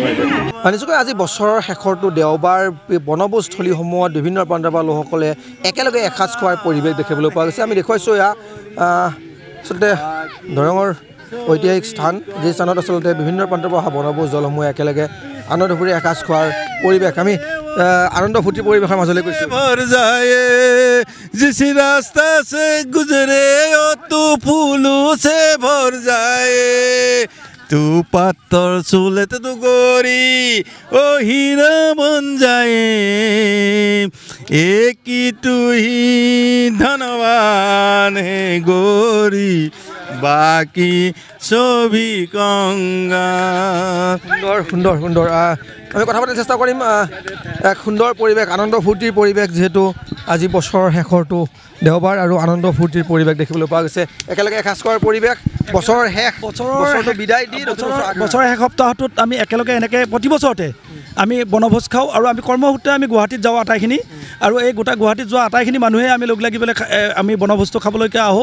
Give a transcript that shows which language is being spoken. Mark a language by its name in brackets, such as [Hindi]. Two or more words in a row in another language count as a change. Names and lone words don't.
[Assamese] নিশ্চয়কৈ আজি বছৰৰ শেষৰটো দেওবাৰ বনভোজস্থলীসমূহত বিভিন্ন প্ৰান্তৰ পৰা লোকসকলে একেলগে এসাঁজ খোৱাৰ পৰিৱেশ দেখিবলৈ পোৱা গৈছে। আমি দেখুৱাইছোঁ এয়া আচলতে দৰঙৰ ঐতিহাসিক স্থান, যি স্থানত আচলতে বিভিন্ন প্ৰান্তৰ পৰা অহা বনভোজ দলসমূহে একেলগে আনন্দ ফুৰি এসাঁজ খোৱাৰ পৰিৱেশ আমি আনন্দ ফূৰ্তি পৰিৱেশৰ মাজলৈ গৈছোঁ। [Hindi] भर जाए जिस रास्ता से गुजरे ओ तू फूलों से भर जाए तू पातर चूले तू गोरी ओ हीरा बन जाए एक ही तू ही धनवान है गोरी बाकी सभी कंगाल। [Assamese] সুন্দৰ সুন্দৰ সুন্দৰ আমি কথা পাতিবলৈ চেষ্টা কৰিম। এক সুন্দৰ পৰিৱেশ, আনন্দ ফূৰ্তিৰ পৰিৱেশ, যিহেতু আজি বছৰৰ শেষৰটো দেওবাৰ আৰু আনন্দ ফূৰ্তিৰ পৰিৱেশ দেখিবলৈ পোৱা গৈছে। একেলগে এসাঁজ খোৱাৰ পৰিৱেশ, বছৰৰ শেষ বছৰটো বিদায় দি বছৰৰ শেষ সপ্তাহটোত আমি একেলগে এনেকৈ প্ৰতি বছৰতে আমি বনভোজ খাওঁ আৰু আমি কৰ্মসূত্ৰে আমি গুৱাহাটীত যাওঁ আটাইখিনি, আৰু এই গোটেই গুৱাহাটীত যোৱা আটাইখিনি মানুহে আমি লগ লাগি পেলাই আমি বনভোজটো খাবলৈকে আহোঁ।